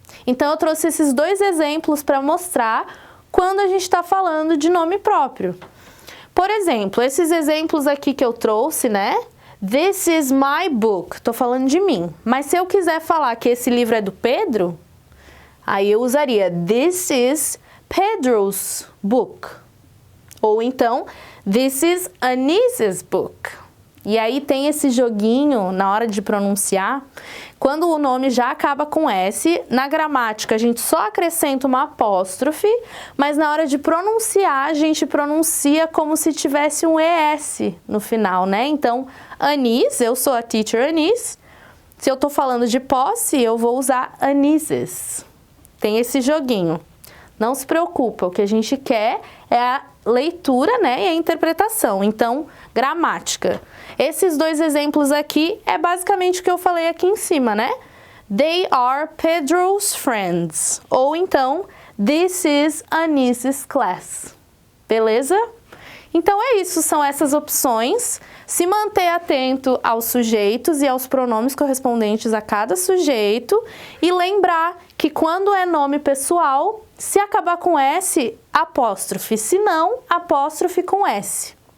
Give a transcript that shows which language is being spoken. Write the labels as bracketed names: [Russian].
[Portuguese] Então, eu trouxe esses dois exemplos para mostrar quando a gente está falando de nome próprio. Por exemplo, esses exemplos aqui que eu trouxe, né? [English] This is my book. [Portuguese] Estou falando de mim. Mas se eu quiser falar que esse livro é do Pedro, aí eu usaria [English] This is Pedro's book. [Portuguese] Ou então, [English] This is Anice's book. [Portuguese] E aí tem esse joguinho na hora de pronunciar. Quando o nome já acaba com S, na gramática a gente só acrescenta uma apóstrofe, mas na hora de pronunciar a gente pronuncia como se tivesse um ES no final, né? Então, Anice, eu sou a teacher Anice. Se eu tô falando de posse, eu vou usar Anice's. Tem esse joguinho. Não se preocupa, o que a gente quer é a leitura, né, e a interpretação. Então, gramática. Esses dois exemplos aqui é basicamente o que eu falei aqui em cima, né? [English] They are Pedro's friends. [Portuguese] Ou então, [English] this is Anice's class. [Portuguese] Beleza? Então é isso, são essas opções. Se manter atento aos sujeitos e aos pronomes correspondentes a cada sujeito e lembrar que quando é nome pessoal, se acabar com S, apóstrofe, se não, apóstrofe com S.